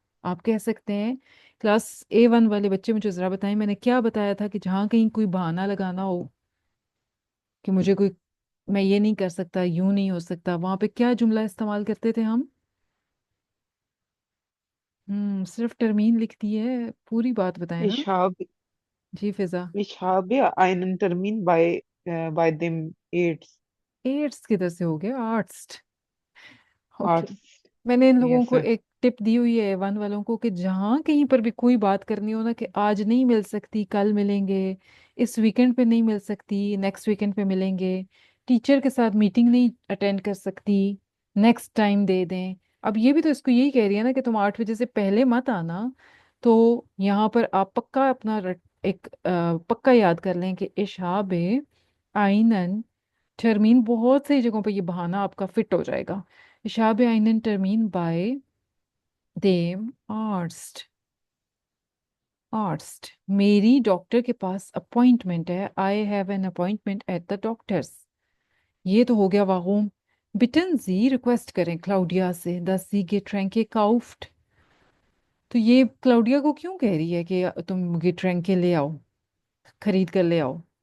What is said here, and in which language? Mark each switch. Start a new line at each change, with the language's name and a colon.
Hindi: आप कह सकते हैं, क्लास A1 वाले बच्चे मुझे जरा बताएं, मैंने क्या बताया था कि जहाँ कहीं कोई बहाना लगाना हो कि मुझे कोई, मैं ये नहीं कर सकता, यूं नहीं हो सकता, वहां पे क्या जुमला इस्तेमाल करते थे हम? सिर्फ टर्मीन लिखती है, पूरी बात बताए ना।
German: Ich habe,
Hindi: जी फिजा।
German: ich habe einen Termin bei dem Arzt.
Hindi: एट्स किधर से हो गया आर्ट्स? ओके।
German: Arzt.
Hindi: मैंने इन लोगों
English: Yes,
Hindi: को एक टिप दी हुई है वन वालों को कि जहाँ कहीं पर भी कोई बात करनी हो ना, कि आज नहीं मिल सकती, कल मिलेंगे, इस वीकेंड पे नहीं मिल सकती, नेक्स्ट वीकेंड पे मिलेंगे, टीचर के साथ मीटिंग नहीं अटेंड कर सकती, नेक्स्ट टाइम दे दें। अब ये भी तो इसको यही कह रही है ना कि तुम 8 बजे से पहले मत आना। तो यहाँ पर आप पक्का अपना पक्का याद कर लें कि
German: इशाबे आइनन टर्मीन,
Hindi: बहुत सी जगहों पर ये बहाना आपका फिट हो जाएगा।
German: Ich habe einen Termin bei dem Arzt।
Hindi: Arzt, मेरी डॉक्टर के पास अपॉइंटमेंट है।
English: I have an appointment at the doctor's.
Hindi: ये तो हो गया वागूम।
German: बिटन जी
Hindi: रिक्वेस्ट करें क्लाउडिया से,
German: दस जी गेट्रैंके काउफ्ट।
Hindi: तो ये क्लाउडिया को क्यों कह रही है कि तुम गेट्रैंके ले आओ, खरीद कर ले आओ?